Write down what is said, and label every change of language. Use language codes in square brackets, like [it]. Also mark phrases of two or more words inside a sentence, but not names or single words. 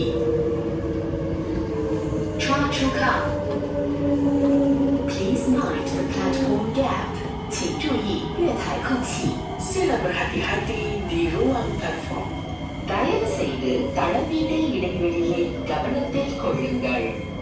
[en] Choa Chu Kang. Please mind the platform gap. [zh] 请注意月台空隙. [ms] Sila berhati-hati di ruang platform. [ta] தயவு செய்து தளமீத இடைவெளியை கவனத்தில் கொள்ளுங்கள்.